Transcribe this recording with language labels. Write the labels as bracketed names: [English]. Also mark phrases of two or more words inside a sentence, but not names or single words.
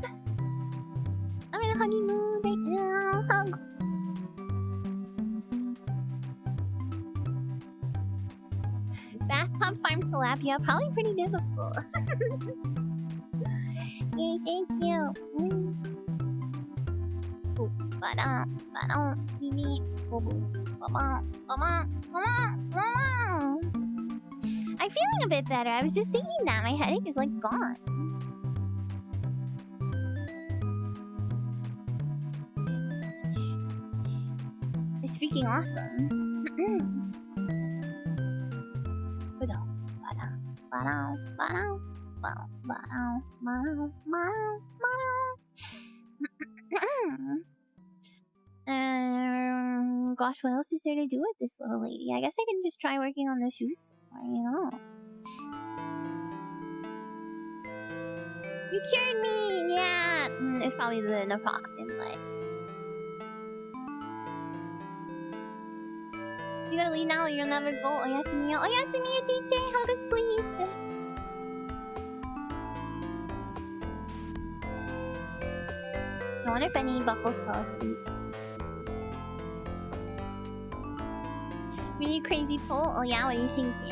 [English] I'm in a huggy mood right now. Hug. Bathtub farm tilapia. Probably pretty difficult. Yay, thank you. Ooh, ba-dum, ba-dum, beep, boom, ba-bum, ba-bum, ba-bum, ba-bum. I'm feeling a bit better. I was just thinking that my headache is like gone. It's freaking awesome. Ba-dum, ba-dum, ba-dum, ba-dum. Gosh, what else is there to do with this little lady? I guess I can just try working on the shoes, you know. You cured me! Yeah! It's probably the naproxen, but... You gotta leave now or you'll never go. [Japanese] Oyasumi. Oyasumi, DJ! [English] Have a good sleep! I wonder if any buckles fell asleep. We need crazy pull? Oh yeah, what are you thinking?